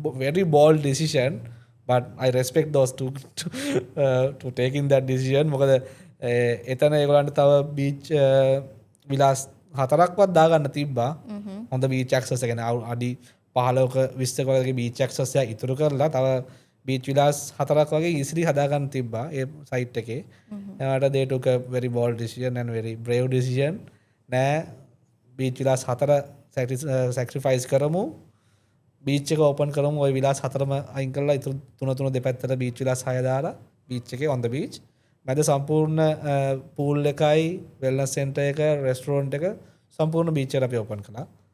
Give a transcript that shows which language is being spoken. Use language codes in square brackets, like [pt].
[en] very bold decision but I respect those two to taking that decision. [si] මොකද එතන ඒගොල්ලන්ට තව බීච් විලාස් 4ක්වත් දාගන්න තිබ්බා හොඳ බීච් ඇක්සස් එක ගැන අඩි 15ක 20ක වගේ බීච් ඇක්සස් එක ඉතුරු කරලා තව බීච් විලාස් 4ක් වගේ ඉසිලි හදාගන්න තිබ්බා ඒ සයිට් එකේ. එයාට [en] they took a very bold decision and very brave decision. [si] නෑ බීච් විලාස් 4 sacrifice කරමු. බීච් එක ඕපන් කරමු ওই විලාස් 4ම අයින් කරලා ඉතුරු 3 දෙපැත්තට බීච් විලාස් 6 දාලා බීච් එකේ [en] on the beach. [si] මැද සම්පූර්ණ පූල් එකයි වෙල්නස් සෙන්ටර් එක රෙස්ටොරන්ට් එක සම්පූර්ණ බීච් එකට අපි ඕපන් කළා.